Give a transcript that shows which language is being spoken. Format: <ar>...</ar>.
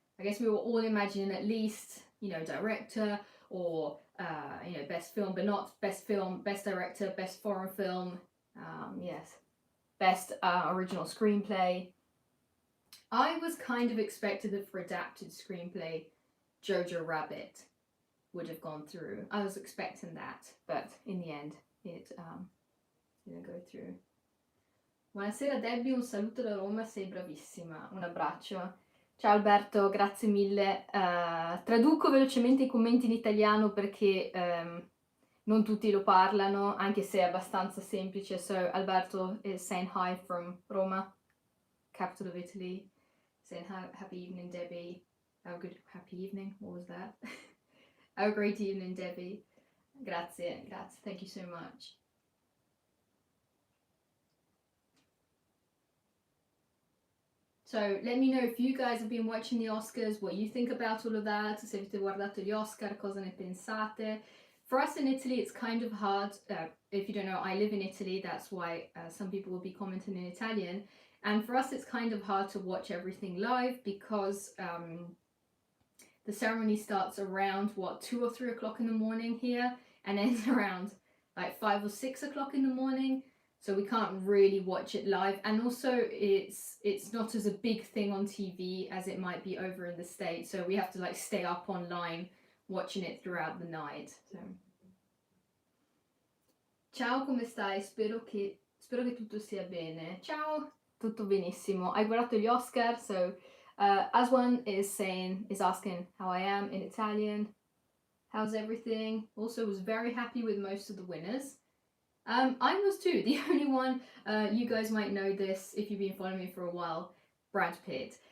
<en>I guess we were all imagining at least, you know, director or you know, best film, but not best film, best director, best foreign film, yes, best original screenplay. I was kind of expected that for adapted screenplay, Jojo Rabbit would have gone through. I was expecting that, but in the end, it didn't go through.</en> <it>Buonasera Debbie, un saluto da Roma, sei bravissima, un abbraccio. Ciao Alberto, grazie mille. Traduco velocemente i commenti in italiano perché non tutti lo parlano, anche se è abbastanza semplice.</it> <en>So Alberto is saying hi from Roma, capital of Italy. Saying happy evening, Debbie. Have a good happy evening. What was that? Have a great evening, Debbie.</en> <it>Grazie, grazie.</it> <en>Thank you so much. So let me know if you guys have been watching the Oscars, what you think about all of that,</en> <it>se avete guardato gli Oscar, cosa ne pensate.</it> <en>For us in Italy, it's kind of hard. If you don't know, I live in Italy, that's why some people will be commenting in Italian. And for us, it's kind of hard to watch everything live because the ceremony starts around, 2 or 3 o'clock in the morning here and ends around like 5 or 6 o'clock in the morning. So we can't really watch it live, and also it's not as a big thing on TV as it might be over in the States. So we have to like stay up online watching it throughout the night. So.</en> <it>Ciao, come stai? Spero che tutto sia bene. Ciao, tutto benissimo. Hai guardato gli Oscar?</it> <en>So Aswan is asking how I am in Italian. How's everything? Also was very happy with most of the winners. I was too. The only one, you guys might know this if you've been following me for a while, Brad Pitt.</en>